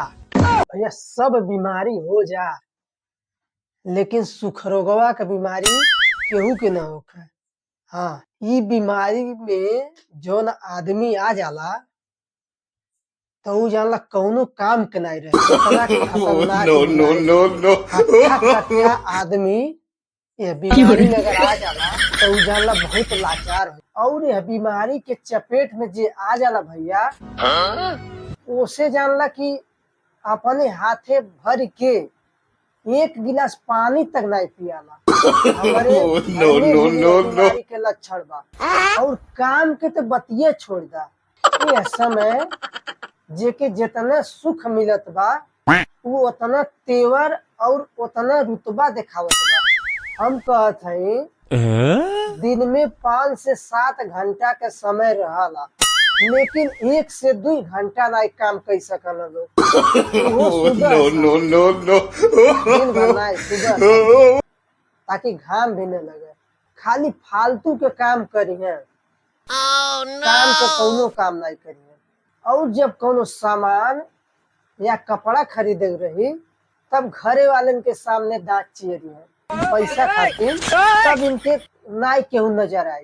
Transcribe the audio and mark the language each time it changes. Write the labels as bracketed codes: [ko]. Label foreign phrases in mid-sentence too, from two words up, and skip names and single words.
[bho] भैया सब बीमारी हो जा लेकिन सुखरोगवा का बीमारी केहू के ना होखे। हाँ, ई बीमारी में जौन आदमी आ जाला तो ऊ जानला कौनो काम के नहीं रहे। इतना खतरनाक [en] no, no, [bho] बीमारी [en] no, no. [bho] हट्ठा कट्ठा आदमी यह बीमारी में अगर आ जाला तो ऊ जानला बहुत लाचार हो। और यह बीमारी के चपेट में जे आ जाला भैया उसे जानला कि अपने हाथे भर के एक गिलास पानी तक नहीं पियाला। हमारे [en] No, [bho] घर में [en] no, [bho] भी [en] no, [bho] यह [en] no. [bho] बीमारी के लक्षण बा। और काम के तो बतिये छोड़ दा। यह समय जेके जितना सुख मिलत बा वो उतना तेवर और उतना रुतबा दिखावत बा। हम कहत हई दिन में 5 से 7 घंटा के समय रहला लेकिन 1 से 2 घंटा नहीं काम कर सकल लोग। वो सुबह [en] No, [bho] शाम, [en] no, no, no. [bho] दिन भर नहीं सुबह शाम, ताकि घाम भी न लगे। खाली फालतू के काम करी है, काम के कौनो काम नहीं करी है। और जब कोनो सामान या कपड़ा खरीदे रही तब घरे वालन के सामने दांत चियरी है पैसा खातिर, तब इनके नाई केहू नजर आई।